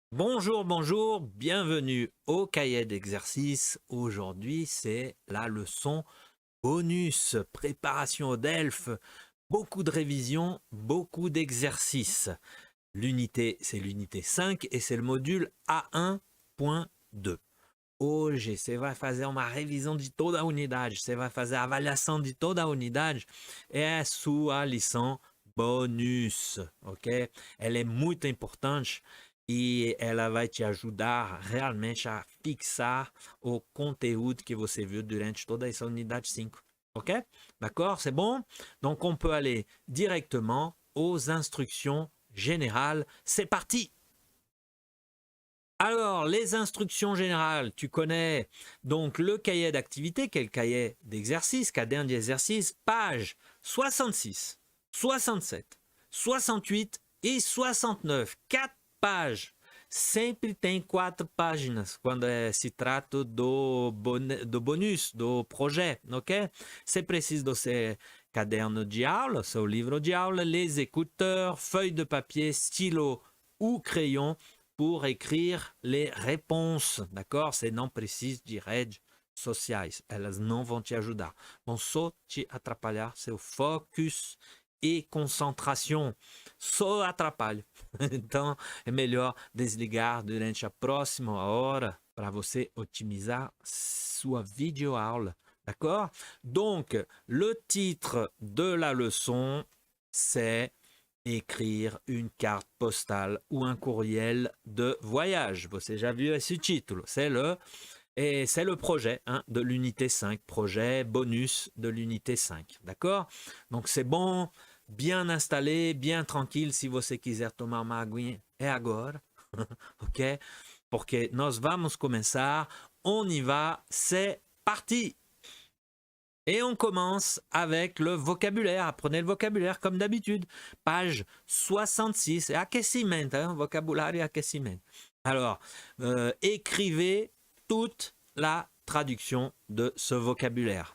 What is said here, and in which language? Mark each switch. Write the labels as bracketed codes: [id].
[fr] Bonjour, bonjour, bienvenue au cahier d'exercice. Aujourd'hui, c'est la leçon bonus, préparation au DELF, beaucoup de révisions, beaucoup d'exercices. L'unité, c'est l'unité 5 et c'est le module A1.2. [pt] Hoje você vai fazer uma revisão de toda a unidade, você vai fazer a avaliação de toda a unidade. É a sua lição bonus, ok? Ela é muito importante e ela vai te ajudar realmente a fixar o conteúdo que você viu durante toda essa unidade 5, ok? [fr] D'accord? C'est bon? Donc on peut aller directement aux instructions générales. C'est parti! Alors, les instructions générales, tu connais donc le cahier d'activité, qui est le cahier d'exercice, caderno d'exercice, page 66, 67, 68 e 69. 4 pages. [pt] Sempre tem 4 páginas quando se trata do bonus, do projet, ok? Você precisa do seu caderno de aula, [fr] seu livro de aula, les écouteurs, feuilles de papier, stylo ou crayon pour écrire les réponses, d'accord? [pt] Você não precisa de redes sociais, elas não vão te ajudar. Vão só te atrapalhar seu focus e concentração. Só atrapalha. Então, é melhor desligar durante a próxima hora para você otimizar sua videoaula, d'accord? [fr] Donc, le titre de la leçon, c'est écrire une carte postale ou un courriel de voyage. [pt] Você já viu esse título? [fr] C'est le projet de l'unité 5, projet bonus de l'unité 5, d'accord? Donc c'est bon, bien installé, bien tranquille. [pt] Se você quiser tomar uma aguinha, é agora, ok? Porque nós vamos começar, [fr] on y va, c'est parti! Et on commence avec le vocabulaire. Apprenez le vocabulaire comme d'habitude. Page 66. Aquecimento, hein? Vocabulaire et aquecimento. Alors, écrivez toute la traduction de ce vocabulaire.